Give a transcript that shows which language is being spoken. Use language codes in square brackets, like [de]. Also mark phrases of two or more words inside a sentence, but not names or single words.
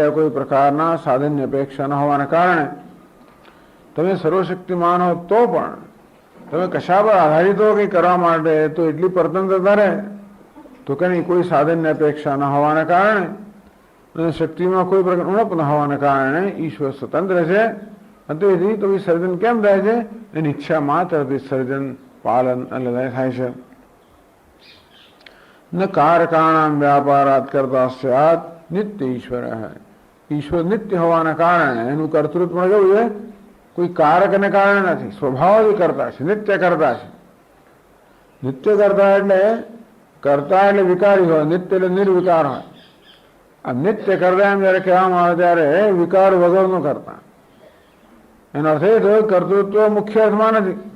[gu] કોઈ પ્રકારના સાધનની અપેક્ષા ન હોવાને કારણે તમે સર્વશક્તિમાન હો તો પણ તમે કશા પર આધારિત હો કંઈ કરવા માટે તો એટલી પરતંત્રતા રહે તો કે નહીં, કોઈ સાધનની અપેક્ષા ન હોવાને કારણે અને શક્તિમાં કોઈ પ્રકાર ઉણપ ન હોવાને કારણે ઈશ્વર સ્વતંત્ર છે। તેથી તો એ સર્જન કેમ થાય છે? એની ઈચ્છા માત્રથી સર્જન પાલન અને લય થાય છે। [sa] न कारकाणां व्यापारात् कर्ता स्यात् नित्य ईश्वर है। [gu] ઈશ્વર નિત્ય હોવાના કારણ एનું કર્તૃત્વ કેવું છે? કોઈ કારકને કારણે નથી, સ્વભાવથી કરતા છે, નિત્ય કરતા છે। નિત્ય કરતા એટલે વિકારી હોય, નિત્ય એટલે નિર્વિકાર હોય। આ નિત્ય કરતા એમ જયારે કહેવામાં આવે ત્યારે વિકાર વગરનો કરતા, એનો અર્થ એ થયો કર્તૃત્વ મુખ્ય અર્થમાં નથી।